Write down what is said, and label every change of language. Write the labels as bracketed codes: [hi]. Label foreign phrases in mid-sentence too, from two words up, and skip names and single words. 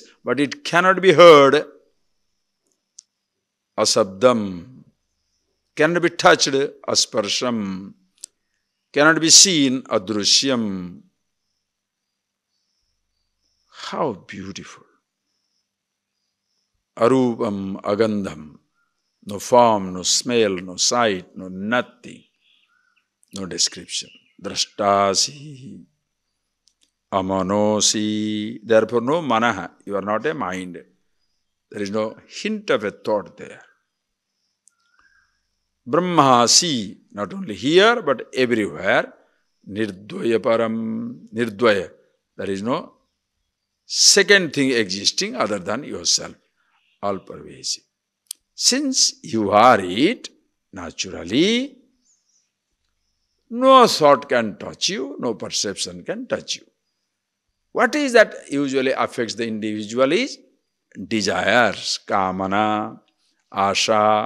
[en] But it cannot be heard. Asabdam. Cannot be touched. Asparsham. Cannot be seen. Adrusyam. How beautiful. [sa] Arupam, agandham. [en] No form, no smell, no sight, no nothing. No description. Drashtasi. Amanosi. Therefore no manaha. You are not a mind. There is no hint of a thought there. Brahmasi. Not only here but everywhere. [sa] Nirdvaya param. Nirdvaya. [en] There is no second thing existing other than yourself. All pervasive. Since you are it, naturally, no thought can touch you, no perception can touch you. What is that usually affects the individual is desires, [sa] kamana, asha.